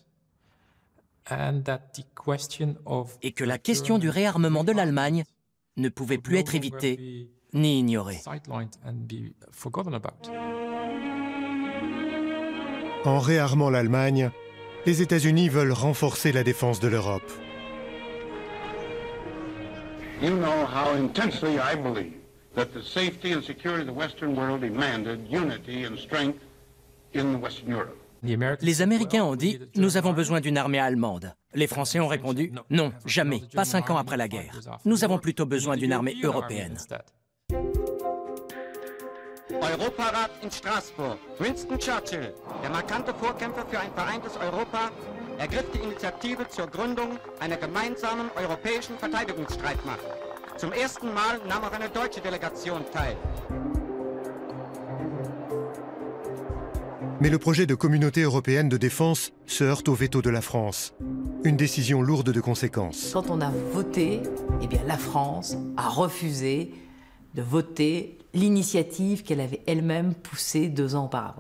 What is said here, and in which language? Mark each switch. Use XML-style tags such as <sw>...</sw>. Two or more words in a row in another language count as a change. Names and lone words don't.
<fr>Et que la question du réarmement de l'Allemagne ne pouvait plus être évitée ni ignorée. En réarmant l'Allemagne, les États-Unis veulent renforcer la défense de l'Europe.</fr> <en>You know how intensely I believe that the safety and security of the Western world demanded unity and strength in Western Europe.</en> <fr>Les Américains ont dit « Nous avons besoin d'une armée allemande ». Les Français ont répondu « Non, jamais, pas 5 ans après la guerre. Nous avons plutôt besoin d'une armée européenne ».</fr> <de>Europarat in Straßburg. Winston Churchill, der markante Vorkämpfer für ein vereintes Europa, ergriff die Initiative zur Gründung einer gemeinsamen europäischen Verteidigungsstreitmacht. Zum ersten Mal nahm auch eine deutsche Delegation teil.</de> <fr>Mais le projet de communauté européenne de défense se heurte au veto de la France. Une décision lourde de conséquences. Quand on a voté, eh bien la France a refusé de voter l'initiative qu'elle avait elle-même poussée 2 ans auparavant.</fr>